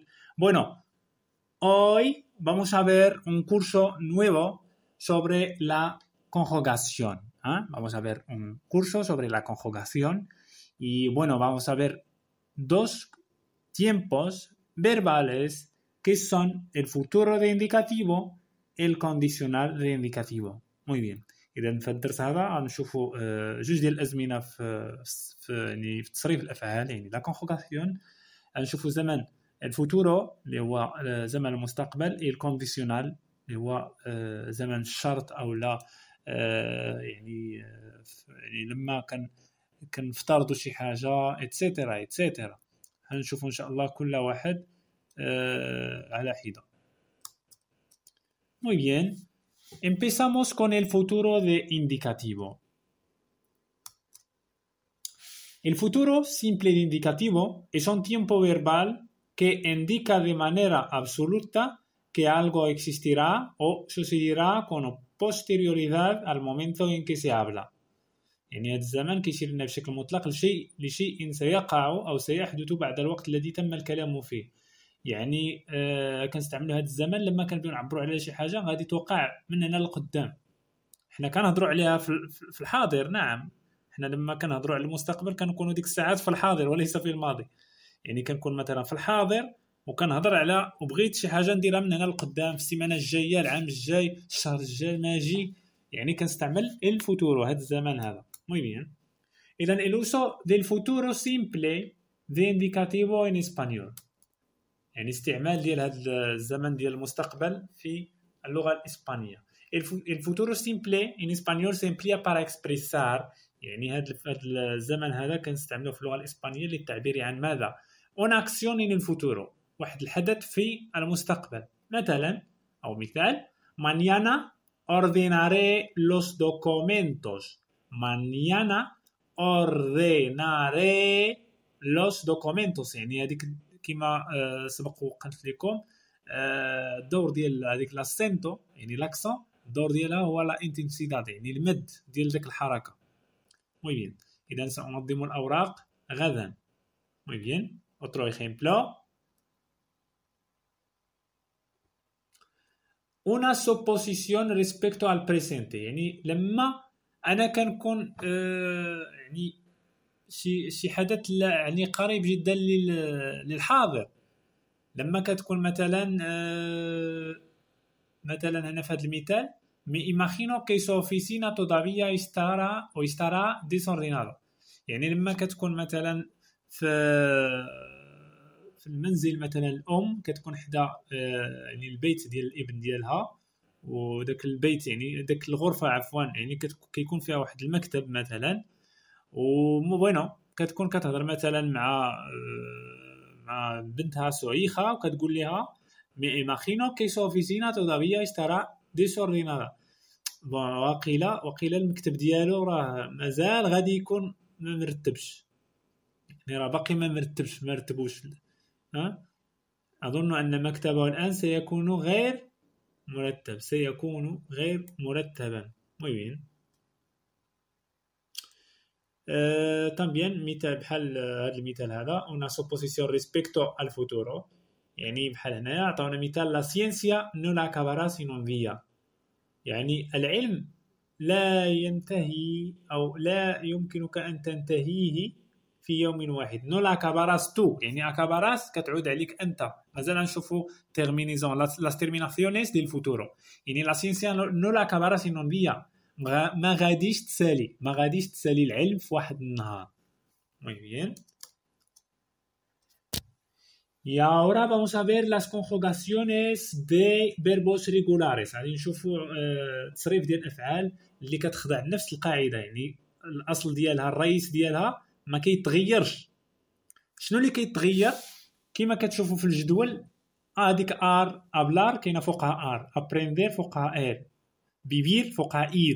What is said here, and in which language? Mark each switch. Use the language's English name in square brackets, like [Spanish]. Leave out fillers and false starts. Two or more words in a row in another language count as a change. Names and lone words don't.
[Spanish] Bueno, hoy vamos a ver un curso nuevo sobre la conjugación. Vamos a ver un curso sobre la conjugación y bueno, vamos a ver dos tiempos verbales que son el futuro de indicativo y el condicional de indicativo. Muy bien. [Arabic] إذا في الدرس هذا غنشوفوا جوج ديال الأزمنة في تصريف الأفعال يعني [French] la conjugaison. [Arabic] غنشوفوا زمن الفوتورو اللي هو زمن المستقبل اي الكونديسيونال اللي هو زمن الشرط او لا يعني لما كنفترضوا شي حاجه ايتترا ايتترا. غنشوفوا ان شاء الله كل واحد على حده. [Spanish] Muy bien. Empezamos con el futuro de indicativo. El futuro simple de indicativo es un tiempo verbal que indica de manera absoluta que algo existirá o sucederá con posterioridad al momento en que se habla. [Arabic] يعني هذا الزمن كيشير لنا بشكل مطلق لشيء سيقع أو سيحدث بعد الوقت الذي تم الكلام فيه. يعني كنستعملوا هذا الزمن لما كنبغيو نعبروا على شي حاجة غادي توقع من هنا للقدام. حنا كنهضروا عليها في الحاضر. نعم، حنا لما كنهضروا على المستقبل كنكونوا ديك الساعات في الحاضر وليس في الماضي. يعني كنكون مثلا في الحاضر وكنهضر على وبغيت شي حاجه نديرها من هنا لقدام في السيمانه الجايه، العام الجاي، الشهر الجاي ماجي، يعني كنستعمل [Spanish] el futuro [Arabic] هذا الزمن هذا. [Spanish] muy bien. اذا el uso del futuro simple de indicativo en español، [Arabic] يعني استعمال ديال هذا الزمن ديال المستقبل في اللغه الاسبانيه. [Spanish] el futuro simple en español se emplea para expresar، [Arabic] يعني هذا الزمن هذا كنستعملوه في اللغه الاسبانيه للتعبير عن ماذا؟ [Spanish] una acción en el futuro، [Arabic] واحد الحدث في المستقبل. مثلا او مثال [Spanish] mañana ordenaré los documentos. mañana ordenaré los documentos، [Arabic] يعني هذيك كما سبق وقلت لكم الدور ديال هذيك لاسنتو يعني لاكسون، الدور ديالها هو [Spanish] la intensidad [Arabic] يعني المد ديال ديك الحركه. [Spanish] muy bien. [Arabic] اذا سانظم الاوراق غدا. [Spanish] muy bien. otro ejemplo. una suposición respecto al presente، [Arabic] يعني لما انا كنكون يعني شي حدث يعني قريب جدا للحاضر. لما كتكون مثلا هنا في هذا المثال [Spanish] me imagino que su oficina todavía estará desordenada، [Arabic] يعني لما كتكون مثلا في المنزل مثلا الام كتكون حدا يعني البيت ديال الابن ديالها، وداك البيت يعني داك الغرفه عفوا يعني كيكون فيها واحد المكتب مثلا، وبوينو كتكون كتهضر مثلا مع بنتها سعيخه وكتقول لها [Spanish] me imagino que su oficina todavía estará desordenada. [Arabic] وقيل المكتب ديالو راه مازال غادي يكون ما مرتبش، يعني راه باقي ما مرتبوش. اظن ان مكتبه الان سيكون غير مرتبا. [Spanish] muy bien. también [Arabic] مثال بحال هذا المثال هذا [Spanish] una suposición respecto al futuro، [Arabic] يعني بحال هنايا عطاونا مثال [Spanish] la ciencia no la acabará sin un día، [Arabic] يعني العلم لا ينتهي أو لا يمكنك أن تنتهيه في يوم واحد. [Spanish] no la acabarás tú، [Arabic] يعني acabarás كتعود عليك أنت. مازال نشوفوا [Spanish] terminaison las terminaciones del futuro، يعني la ciencia no la acabará sin un día، [Arabic] ما غاديش تسالي العلم في واحد النهار. [Spanish] muy bien. Y ahora vamos a ver las conjugaciones de verbos regulares. [Arabic] غادي نشوفوا تصريف ديال الافعال اللي كتخضع لنفس القاعده، يعني الاصل ديالها الرئيس ديالها ما كيتغيرش. شنو اللي كيتغير؟ كما كتشوفوا في الجدول هذيك ار ابلار كاينه فوقها ار، ابريندير فوقها ار، بيبير فوقها اير.